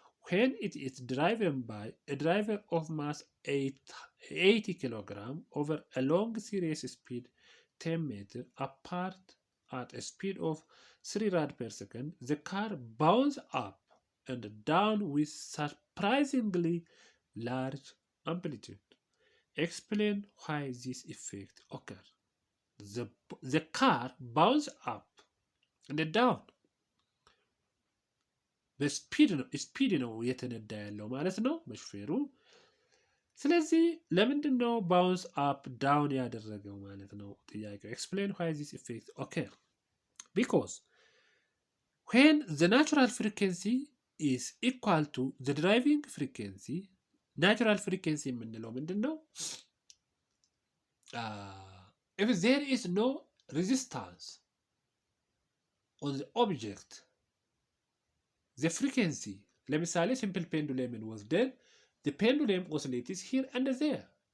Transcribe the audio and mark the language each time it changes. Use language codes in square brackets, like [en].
[en] When it is driven by a driver of mass 80 kilogram over a long series speed 10 meters apart at a speed of 3 rad per second, the car bounces up and down with surprisingly large amplitude. Explain why this effect occurs. The car bounces up and down. [am] በስፒድ ነው የተነዳ ያለው ማለት ነው በሹፌሩ። ስለዚህ ለምንድን ነው ባውንስ አፕ ዳውን ያደረገው ማለት ነው ጥያቄው። [en] explain why this effect occur. Because when the natural frequency is equal to the driving frequency, natural frequency [am] የምንለው ምንድን ነው? [en] If there is no resistance on the object, the frequency, [am] ለምሳሌ [en] simple pendulum [am] ወስደን [en] the pendulum oscillates here and there.